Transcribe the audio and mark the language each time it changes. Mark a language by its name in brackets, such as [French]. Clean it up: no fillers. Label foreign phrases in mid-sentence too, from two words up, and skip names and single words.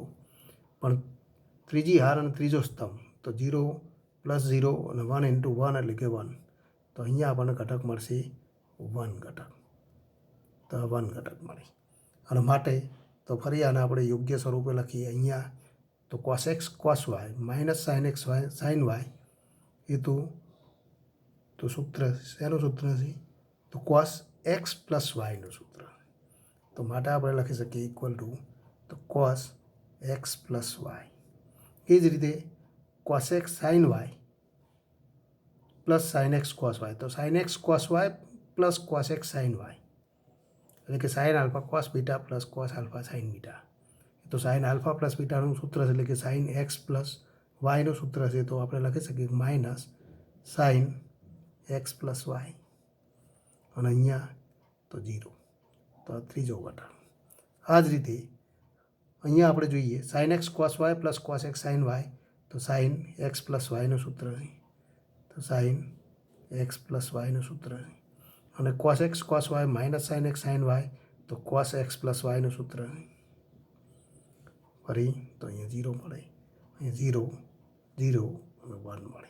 [Gujarati] પણ ત્રીજી હાર અને ત્રીજો સ્તંભ તો 0 + 0 અને 1 × 1 એટલે કે 1. તો અહીંયા આપણને ઘટક મળશે 1 ઘટક. તો 1 ઘટક મળે. અને માટે તો ફરી આને આપણે યોગ્ય સ્વરૂપે લખીએ. અહીંયા તો cos x cos y માઇનસ sin x sin y એ તો સૂત્ર શેનું સૂત્ર છે? તો cos x + yનું સૂત્ર. તો માટે આપણે લખી શકીએ [English] equal to [Gujarati] તો cos x + y. એ જ રીતે cos x sin y + sin x cos y. તો sin x cos y + cos x sin y એટલે કે sin α cos β + cos α sin β. તો sin α + βનું સૂત્ર છે એટલે કે sin x + yનું સૂત્ર છે. તો આપણે લખી શકીએ માઇનસ sin x + y અને અહીંયા તો 0. તો આ ત્રીજો ઘટક. આ જ રીતે અહીંયા આપણે જોઈએ sin x cos y + cos x sin y તો sin x + yનું સૂત્ર છે. તો sin x + yનું સૂત્ર છે અને [English] cos x cos y minus sine x sine y, [Gujarati] તો [English] cos x plus [Gujarati] વાયનું સૂત્ર ફરી તો અહીંયા 0 મળે, અહીંયા 0 0 અને 1 મળે.